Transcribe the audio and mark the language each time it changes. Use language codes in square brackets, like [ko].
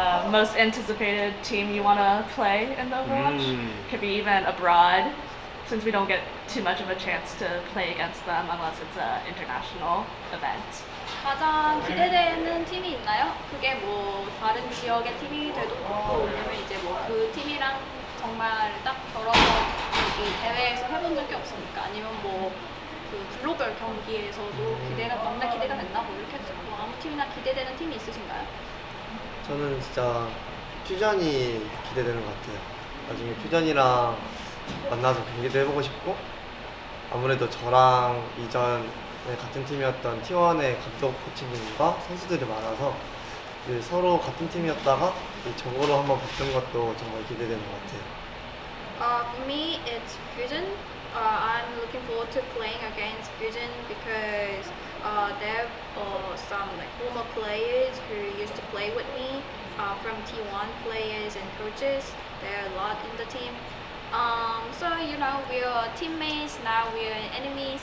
[en] Most anticipated team you want to play in the Overwatch? Could be even abroad, since we don't get too much of a chance to play against them unless it's an international event. [ko] 가장 기대되는 팀이 있나요? 그게 뭐 다른 지역의 팀이 돼도 좋고, 왜냐면 이제 뭐 그 팀이랑 정말 딱 걸어서 여기 대회에서 해본 적이 없으니까, 아니면 뭐 그 글로벌 경기에서도 너무나 기대가 된다 뭐 이렇게 해도 좋고, 아무 팀이나 기대되는 팀이 있으신가요? 저는 진짜 퓨전이 기대되는 것 같아요. 나중에 퓨전이랑 만나서 경기도 해보고 싶고, 아무래도 저랑 이전에 같은 팀이었던 T1의 감독 코치님과 선수들이 많아서 서로 같은 팀이었다가 적으로 한번 붙은 것도 정말 기대되는 것 같아요. [en] For me, it's Fusion. I'm looking forward to playing against Fusion because there are some like former players who used to play with me, from T1 players and coaches. There are a lot in the team. So we are teammates now. We are enemies.